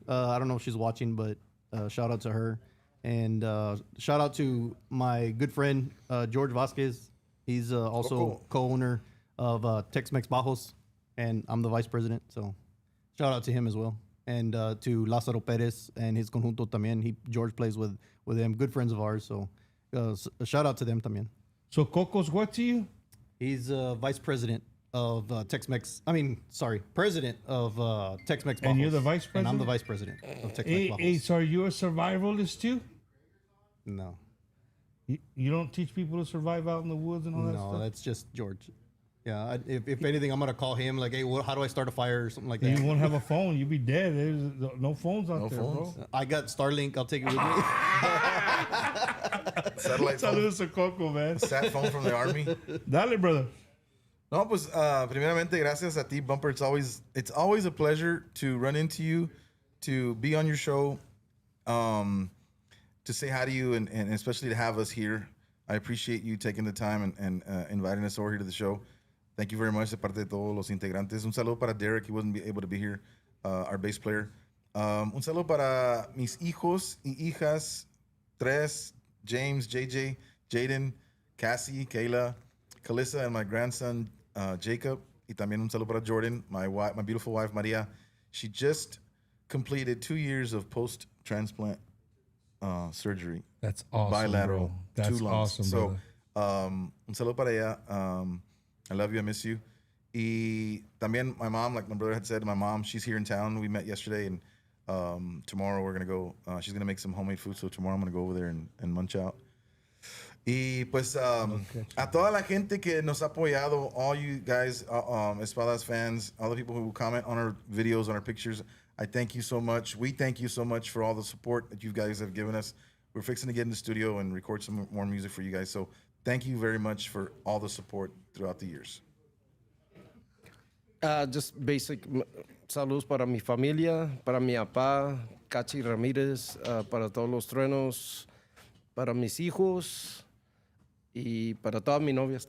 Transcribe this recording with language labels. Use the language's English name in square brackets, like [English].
[English] I don't know if she's watching, but shout out to her. And shout out to my good friend, George Vasquez. He's also co-owner of Tex-Mex Bajos, and I'm the vice president. So shout out to him as well. And to Lázaro Pérez and his conjunto también. George plays with them, good friends of ours. So a shout out to them también. So Coco's what to you? He's vice president of Tex-Mex. President of Tex-Mex Bajos. And you're the vice president? And I'm the vice president of Tex-Mex Bajos. Hey, so are you a survivalist too? No. You don't teach people to survive out in the woods and all that stuff? No, that's just George. Yeah, if anything, I'm going to call him like, hey, how do I start a fire or something like that? You won't have a phone. You'll be dead. There's no phones out there, bro. I got Starlink. I'll take it with me. Satellite phone. [Spanish] Saludos a Coco, [English] man. Sat phone from the army. [Spanish] Dale, [English] brother. [Spanish] No, pues, primeramente, gracias a ti, Bumper. [English] It's always a pleasure to run into you, to be on your show, to say hi to you, and especially to have us here. I appreciate you taking the time and inviting us over here to the show. Thank you very much [Spanish] de parte de todos los integrantes. Un saludo para [English] Derek. He wasn't able to be here, our bass player. [Spanish] Un saludo para mis hijos y hijas, tres, James, JJ, Jaden, Cassie, Kayla, Calissa, [English] and my grandson, [Spanish] Jacob. Y también un saludo para Jordan, [English] my beautiful wife, [Spanish] Maria. [English] She just completed 2 years of post-transplant surgery. That's awesome, bilateral, bro. That's 2 lungs. awesome, So, brother. [Spanish] un saludo para ella. [English] I love you. I miss you. [Spanish] Y también [English] my mom, like my brother had said, my mom, she's here in town. We met yesterday, and tomorrow we're going to go. She's going to make some homemade food, so tomorrow I'm going to go over there and munch out. [Spanish] Y pues a toda la gente que nos ha apoyado, [English] all you guys, Espada's fans, all the people who comment on our videos, on our pictures, I thank you so much. We thank you so much for all the support that you guys have given us. We're fixing to get in the studio and record some more music for you guys. So thank you very much for all the support throughout the years. Just basic [Spanish] saludos para mi familia, para mi papá, Cachi Ramírez, para todos los truenos, para mis hijos y para todas mis novias.